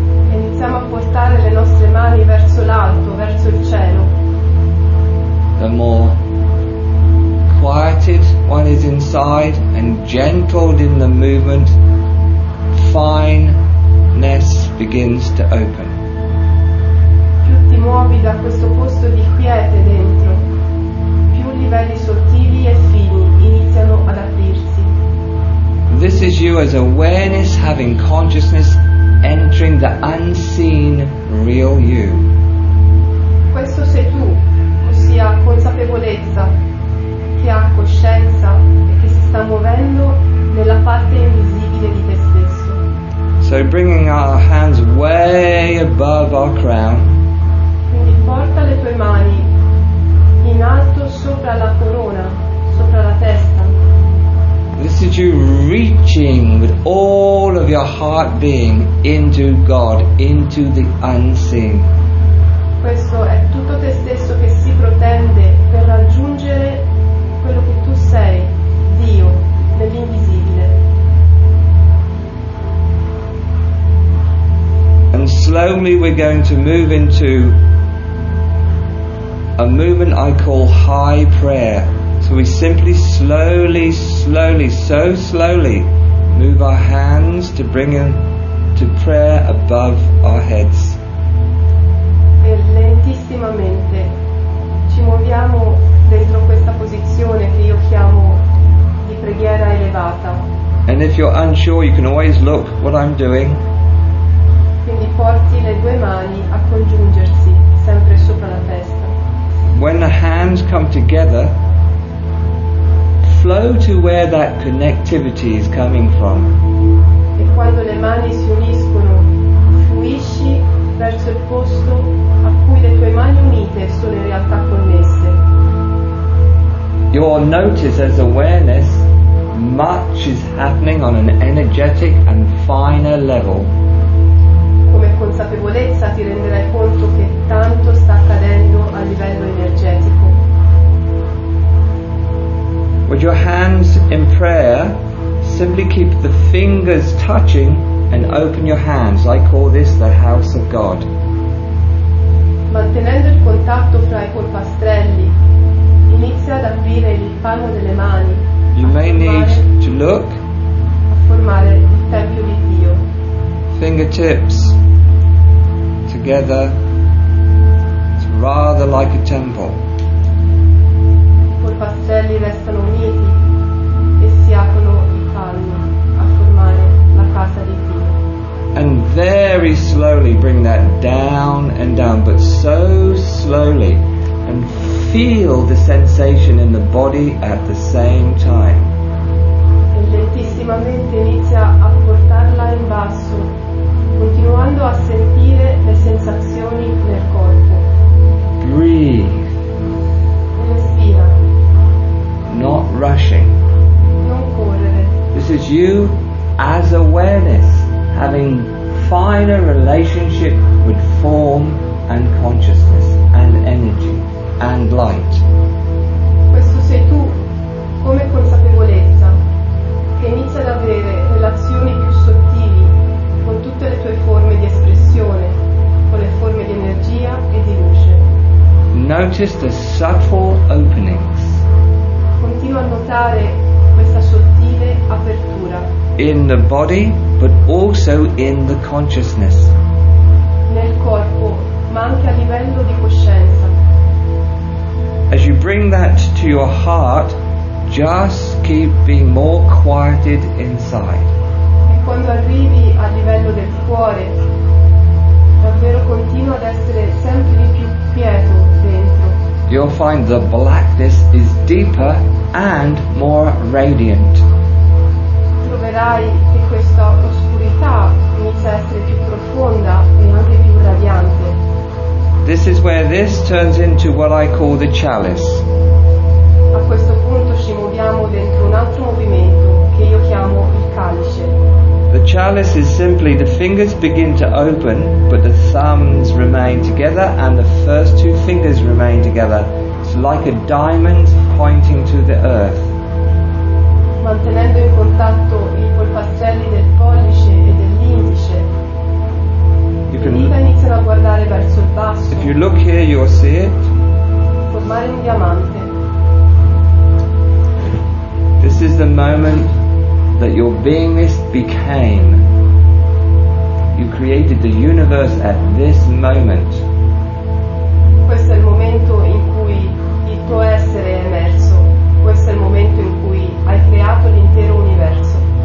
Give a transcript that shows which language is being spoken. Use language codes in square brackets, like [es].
[it] E iniziamo a portare le nostre mani verso l'alto, verso il cielo. [en] The more quieted one is inside and gentled in the movement, fineness begins to open. [it] Più ti muovi da questo posto di quiete dentro, livelli sottili e fini iniziano ad aprirsi. [en] This is you as awareness, having consciousness, entering the unseen real you. [it] Questo sei tu, ossia consapevolezza, che ha coscienza e che si sta muovendo nella parte invisibile di te stesso. [en] So bringing our hands way above our crown, [it] Quindi porta le tue mani in alto sopra la corona, sopra la testa. [en] this is you reaching with all of your heart being into God, into the unseen. [it] Questo è tutto te stesso che si protende per raggiungere quello che tu sei, Dio, nell'invisibile. [en] And slowly we're going to move into a movement I call high prayer. So we simply slowly, so slowly move our hands to bring them to prayer above our heads. [it] E lentissimamente ci muoviamo dentro questa posizione che io chiamo di preghiera elevata. [en] And if you're unsure, you can always look what I'm doing. [it] Quindi porti le due mani a congiungersi sempre sopra la testa. [en] When the hands come together, flow to where that connectivity is coming from. [it] E quando le mani si uniscono, fluisci verso il posto a cui le tue mani unite sono in realtà connesse. [en] You'll notice as awareness, much is happening on an energetic and finer level. [it] Come consapevolezza ti renderai conto che tanto sta accadendo a livello energetico. [en] With your hands in prayer, simply keep the fingers touching and open your hands. I call this the house of God. [it] Mantenendo il contatto fra i polpastrelli, inizia ad aprire il palmo delle mani, [en] You may need to look, [it] a formare il Tempio di Dio. [en] fingertips together. It's rather like a temple. [it] I polpastrelli restano uniti e si aprono i palmi a formare la casa di Dio. [en] And very slowly bring that down and down, but so slowly, and feel the sensation in the body at the same time. [it] E lentissimamente inizia a portarla in basso, continuando a sentire le sensazioni nel corpo. [en] Breathe, [it] E respira, [en] not rushing. [it] non correre. [en] This is you as awareness, having finer relationship with form and consciousness and energy and light. [it] Questo sei tu come consapevolezza, che inizia ad avere relazioni più sottili con tutte le tue forme di espressione, con le forme di energia e di luce. [en] Notice the subtle openings [it] Continua a notare questa sottile apertura [en] in the body, but also in the consciousness. [it] nel corpo, ma anche a livello di coscienza. [en] As you bring that to your heart, just keep being more quieted inside. [it] E quando arrivi a livello del cuore, davvero continua ad essere sempre di più quieto dentro. [en] You'll find the blackness is deeper and more radiant. [it] Troverai che questa oscurità inizia a essere più profonda e anche più radiante. [en] This is where this turns into what I call the chalice. [it] A questo punto ci muoviamo dentro un altro movimento che io chiamo il calice. [en] The chalice is simply the fingers begin to open, but the thumbs remain together and the first two fingers remain together. It's like a diamond pointing to the earth. [it] Mantenendo in contatto i polpastrelli del pollice e dell'indice, [en] You [it] le dita [en] can, [it] iniziano a guardare verso il basso, [en] if you look here, you'll see it. [it] formare un diamante. [en] This is the moment that your beingness became. You created the universe at this moment. [it] Questo è il momento in cui il il tuo essere è emerso. Questo è il momento in cui hai creato l'intero universo.